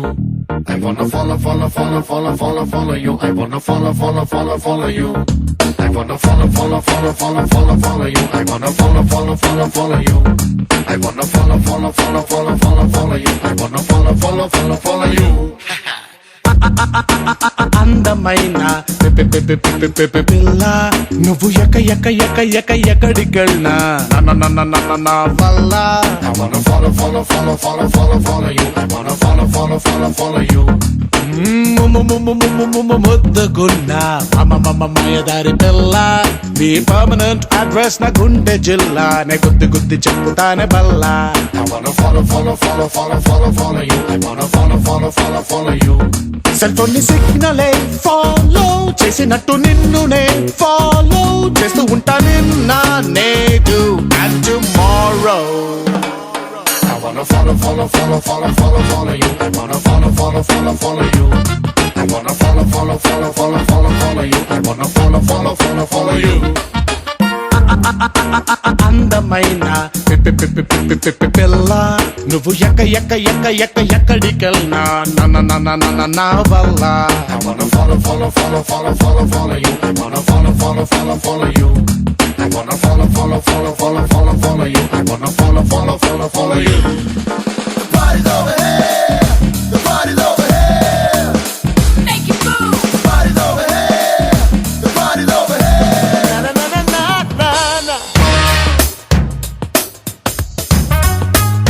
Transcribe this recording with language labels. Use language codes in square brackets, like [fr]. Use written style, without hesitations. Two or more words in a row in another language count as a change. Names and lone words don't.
[en] I wanna follow you. I wanna follow you. I wanna follow you. I wanna follow you. I wanna follow you. I wanna follow you. [te] అందమైన పిల్ల నువ్వు ఎక్కడికెళ్ళినా నా వల్ల [en] I wanna follow you. I wanna follow you. [te] ముద్దుగున్నా మాయదారి పిల్ల నీ [en] permanent address [te] నా గుండె జిల్లా నే గుద్ది చెప్పుతానే బల్లా. [en] I wanna follow you. I wanna follow you. cell phone [te] ని సిగ్నలే ఫాలో చేసినట్టు నిన్ను నే ఫాలో చేస్తూ ఉంటా నిన్న నేడు [en] and tomorrow. I wanna follow you. I wanna follow you. I wanna follow you. I wanna follow you. [te] అందమైన పిల్ల నువ్వు ఎక్కడికెళ్ళినా నా వల్ల. [en] I wanna follow you. I wanna follow you. I wanna follow you. I wanna follow you. The party's over here. The party's over here. Make it move. The party's over here. The party's over here. Na.